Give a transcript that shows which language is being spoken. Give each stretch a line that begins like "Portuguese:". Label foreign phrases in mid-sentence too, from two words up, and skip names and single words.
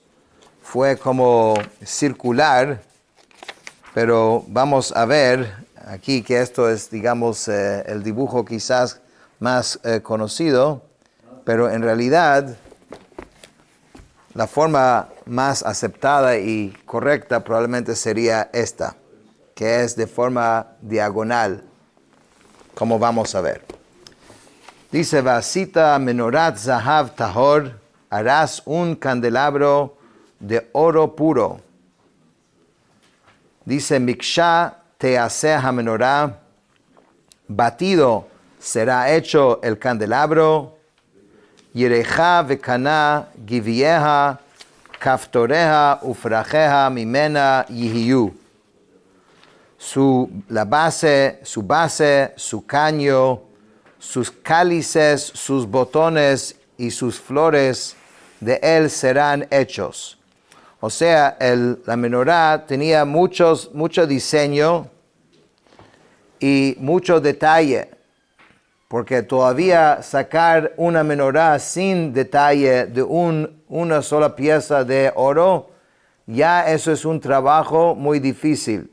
Spanish: fue como circular, pero vamos a ver aquí que esto es, digamos, el dibujo quizás más conocido, pero en realidad la forma más aceptada y correcta probablemente sería esta, que es de forma diagonal, como vamos a ver. Dice,
Hebrew: Vasita menorat zahav tahor,
Spanish: harás un candelabro de oro puro. Dice,
Hebrew: Miksha teaseh hamenorá,
Spanish: batido será hecho el candelabro,
Hebrew: Yereja vekana givieha, kaftoreha ufrajeha mimena yihiyu.
Spanish: Su base, su caño, sus cálices, sus botones y sus flores de él serán hechos. O sea, la menorá tenía mucho diseño y mucho detalle, porque todavía sacar una menorá sin detalle de una sola pieza de oro, ya eso es un trabajo muy difícil.